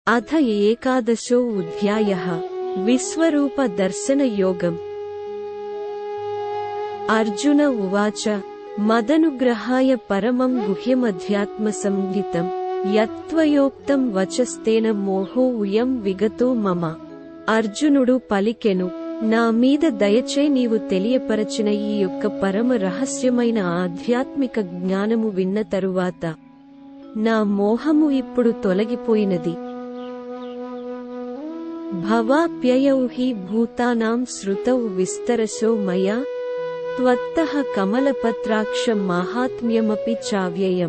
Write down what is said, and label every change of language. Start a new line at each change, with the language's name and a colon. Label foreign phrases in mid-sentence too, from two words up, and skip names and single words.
Sanskrit: अथ एकादशोऽध्यायः विश्वरूपदर्शनयोगम्। अर्जुन उवाच मदनुग्रहाय परमं गुह्यमध्यात्मसंज्ञितं यत्त्वयोक्तं वचस्तेन मोहो उयं विगतो मम।
Telugu: అర్జునుడు పలికెను, నా మీద దయచే నీవు తెలియపరచిన ఈ యొక్క పరమ రహస్యమైన ఆధ్యాత్మిక జ్ఞానము విన్న తరువాత నా మోహము ఇప్పుడు తొలగిపోయినది.
Sanskrit: భవాప్యయౌ హి భూతానాం శ్రుతౌ విస్తరశో మయా త్వత్తః కమలపత్రాక్ష మాహాత్మ్యమపి చావ్యయం.